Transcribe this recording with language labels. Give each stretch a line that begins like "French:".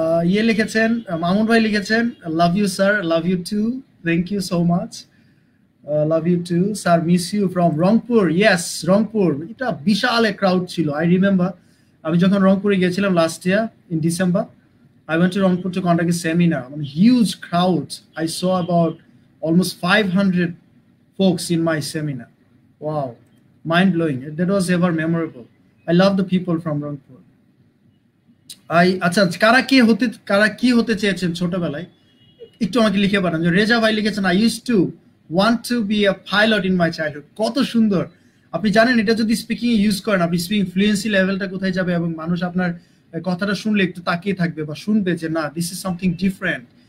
Bangla: ইয়ে লিখেছেন, মামুন ভাই লিখেছেন
English: Love you sir, love you too, thank you so much, love you too sir, miss you from Rangpur. Yes, Rangpur,
Bangla: এটা বিশাল এক ক্রাউড ছিল।
English: I remember
Bangla: আমি যখন রংপুরে গিয়েছিলাম
English: Last year in December, I went to Rangpur to conduct a seminar. I mean, huge crowds. I saw about almost 500 folks in my seminar. Wow, mind-blowing. That was ever memorable. I love the people from Rangpur.
Bangla: আচ্ছা, কারা কি হতে চেয়েছেন ছোটবেলায় একটু আমাকে লিখে পাঠান। রেজা ভাই লিখেছেন
English: I used to want to be a pilot in my childhood.
Bangla: কত সুন্দর! আপনি জানেন এটা যদি স্পিকিং এ ইউজ করেন, আপনি স্পিকিং ফ্লুয়েন্সি লেভেলটা কোথায় যাবে, এবং মানুষ আপনার কথাটা শুনলে একটু তাকিয়ে থাকবে বা শুনবে যে না,
English: This is something different.